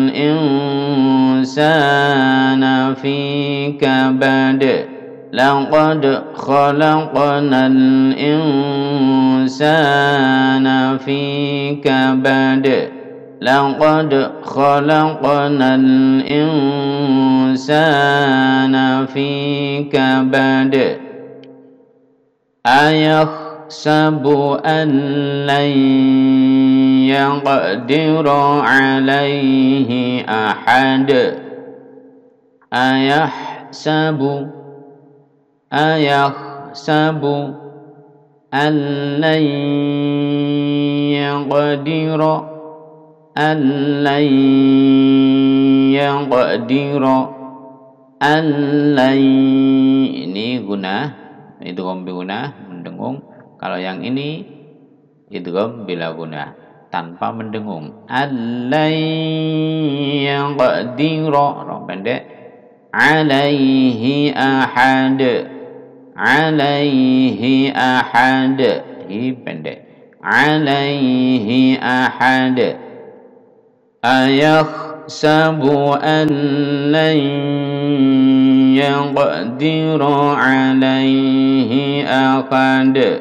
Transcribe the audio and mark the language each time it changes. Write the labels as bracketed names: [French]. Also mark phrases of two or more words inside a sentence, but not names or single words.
[Arabic] إنسان في كبد لقد خلقنا الإنسان في كبد لقد خلقنا الإنسان في كبد أيحسب أن لن يقدر عليه أحد أيحسب أن لن يقدر أن لن يقدر أن لن, [Malay] ini guna [Arabic] إدغام بغنة [Malay] mendengung. Kalau yang ini [Arabic] إدغام بلا غنة [Malay] tanpa mendengung. [Arabic] ألن يقدر, [Malay] roh pendek, [Arabic] عليه أحد عليه أحد, [Malay] hi pendek, [Arabic] عليه أحد. أيحسب أن لن يقدر عليه أحد,